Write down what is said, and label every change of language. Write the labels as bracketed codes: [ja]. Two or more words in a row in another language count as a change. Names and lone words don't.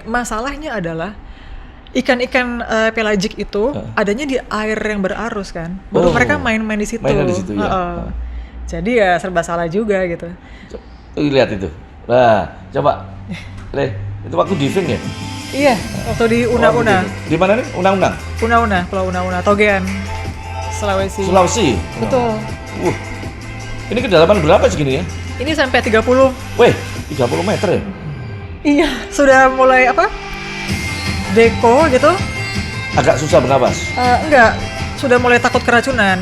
[id] Masalahnya adalah ikan-ikan pelagik itu adanya di air yang berarus kan, baru mereka main-main di situ. Mainan di situ ya. Jadi ya serba salah juga gitu. Lihat itu. Nah, coba, itu waktu diving ya? Iya, waktu di Una-Una. Di mana nih? Una-Una? Una-Una, Pulau Una-Una, Togean, Sulawesi. Betul. Ini kedalaman berapa segini ya? Ini sampai 30. Weh, 30 meter ya? Iya, sudah mulai deko gitu. Agak susah bernapas? Enggak, sudah mulai takut keracunan.